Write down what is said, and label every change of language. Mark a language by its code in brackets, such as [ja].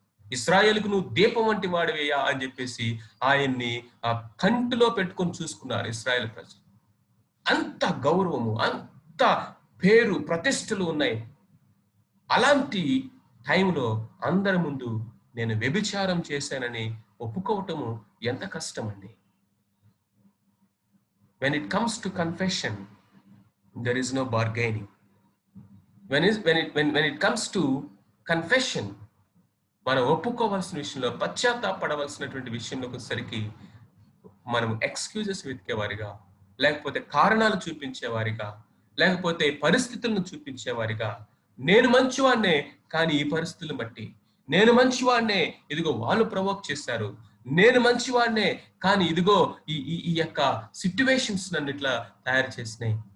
[te] ఇశ్రాయేలుకు నువ్వు దీపం వంటి వాడివయ్యా అని చెప్పేసి ఆయన్ని ఆ కంటిలో పెట్టుకొని చూసుకున్నారు ఇశ్రాయేల్ ప్రజలు. అంత గౌరవము, అంత పేరు ప్రతిష్టలు ఉన్నాయి. అలాంటి టైంలో అందరి ముందు నేను వ్యభిచారం చేశానని ఒప్పుకోవటము ఎంత కష్టం అండి. [en] When it comes to confession, there is no bargaining. When it comes to confession, [te] మనం ఒప్పుకోవాల్సిన విషయంలో, పశ్చాత్తాపడవలసినటువంటి విషయంలోకి వచ్చేసరికి మనం ఎక్స్క్యూజెస్ వెతికేవారిగా, లేకపోతే కారణాలు చూపించేవారిగా, లేకపోతే పరిస్థితులను చూపించేవారిగా, నేను మంచివాడినే కానీ ఈ పరిస్థితులను బట్టి, నేను మంచివాడినే ఇదిగో వాళ్ళు ప్రవోక్ చేశారు, నేను మంచివాడినే కానీ ఇదిగో ఈ యొక్క సిట్యువేషన్స్ నన్ను ఇట్లా తయారు చేసినాయి.